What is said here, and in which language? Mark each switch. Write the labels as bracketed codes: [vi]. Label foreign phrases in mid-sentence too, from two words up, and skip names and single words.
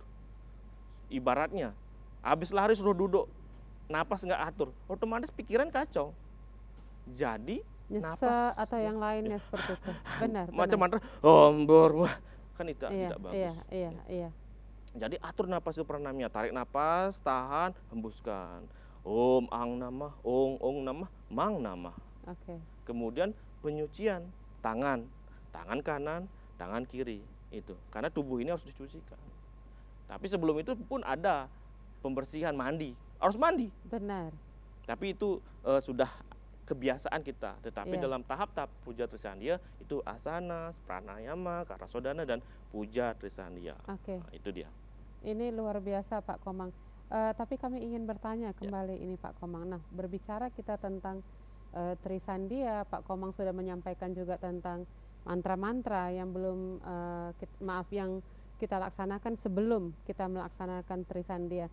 [id] Ibaratnya habis lari suruh duduk, napas nggak atur, otomatis pikiran kacau. Jadi napas atau yang lainnya seperti itu. Benar. Macam mantra ombor, wah kan itu tidak bagus. Iya. Jadi atur napas itu pranayama, tarik napas, tahan, hembuskan. [sa] Om ang namah, ong namah, mang namah. [id] Kemudian penyucian tangan kanan, tangan kiri itu. Karena tubuh ini harus dicucikan. Tapi sebelum itu pun ada pembersihan, mandi. Harus mandi. Benar. Tapi itu sudah kebiasaan kita. Tetapi dalam tahap-tahap puja Trisandia itu asanas, pranayama, karasodana, dan puja Trisandia. Nah, itu dia. Ini luar biasa Pak Komang. Tapi kami ingin bertanya kembali ini Pak Komang. Nah, berbicara kita tentang Trisandia, Pak Komang sudah menyampaikan juga tentang mantra-mantra yang belum yang kita laksanakan sebelum kita melaksanakan Trisandia.